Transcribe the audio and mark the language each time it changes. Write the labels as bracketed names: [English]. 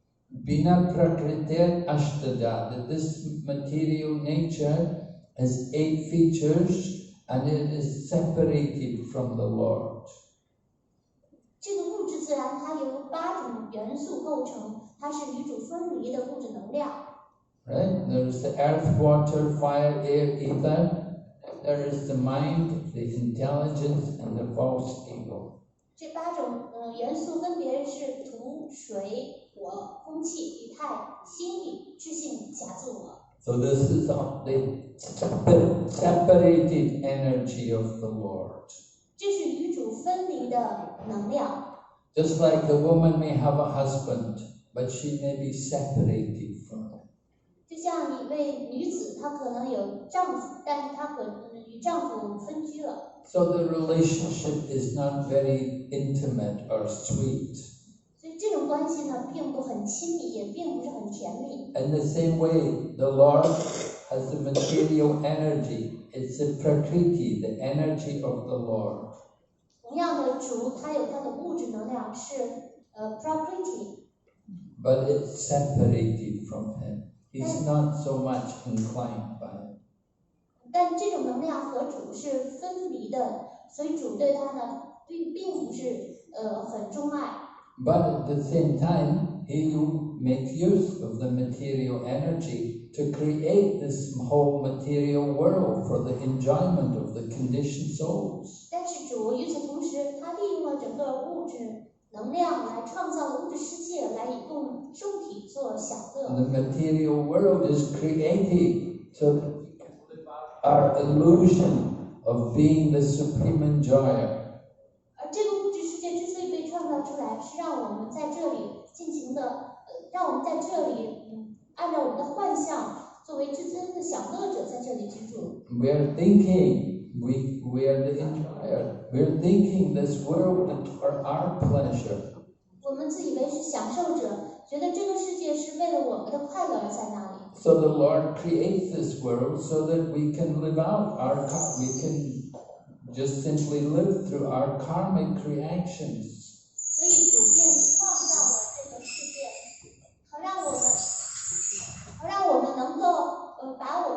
[Sanskrit] Bina prakritir ashtada, [English] that this material nature has 8 features and it is separated from the Lord. [Chinese] 这个物质自然它由8种元素构成，它是与主分离的物质能量。 [English] Right? There is the earth, water, fire, air, ether. There is the mind, the intelligence, and the false ego. [Chinese] 这8种元素分别是土、水、火、空气、以太、心理、智性、假自我。 [English] So this is the separated energy of the Lord. [Chinese] 这是与主分离的能量。 [English] Just like a woman may have a husband, but she may be separated from him. [Chinese] 就像一位女子，她可能有丈夫，但是她可能与丈夫分居了。 [English] So the relationship is not very intimate or sweet. [Chinese] 所以这种关系呢，并不很亲密，也并不是很甜蜜。 [English] In the same way, the Lord has the material energy. It's the prakriti, the energy of the Lord. [Chinese] 同样的，主他有他的物质能量，是prakriti， [English] But it's separated from Him. He's not so much inclined by it. [Chinese] 但这种能量和主是分离的，所以主对他呢，并不是很钟爱。 [English] But at the same time, He will make use of the material energy to create this whole material world for the enjoyment of the conditioned souls. [Chinese] 但是主与此同时，他利用了整个物质能量来创造物质世界，来以供受体做享乐。 [English] The material world is created so that we can live out our illusion of being the supreme enjoyer. [Chinese] 而这个物质世界之所以被创造出来，是让我们在这里尽情的，让我们在这里，按照我们的幻象，作为至尊的享乐者，在这里居住。 [English] We are thinking we are the enjoyer. We are thinking this world is for our pleasure. [Chinese] 我们自以为是享受者，觉得这个世界是为了我们的快乐而在那里。 [English] So the Lord creates this world so that we can live out we can just simply live through our karmic reactions. [Chinese] 所以主便创造了这个世界，好让我们能够把